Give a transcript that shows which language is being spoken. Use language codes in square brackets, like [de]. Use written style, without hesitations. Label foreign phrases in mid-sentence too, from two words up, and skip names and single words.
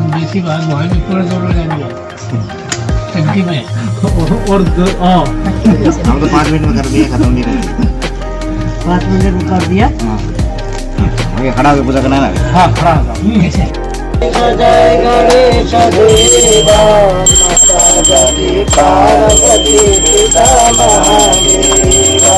[ne] बेसी भाग भयो नि पुरा जोरो जाने भयो एकदमै और [hi] हम तो 5 मिनट में कर दिया, खत्म नहीं कर 5 मिनट में कर दिया। दिया। खड़ा होकर पूजा करना है ना। हाँ खड़ा होगा जय गणेश देवा माता गौरी पार्वती पिता महादेवा।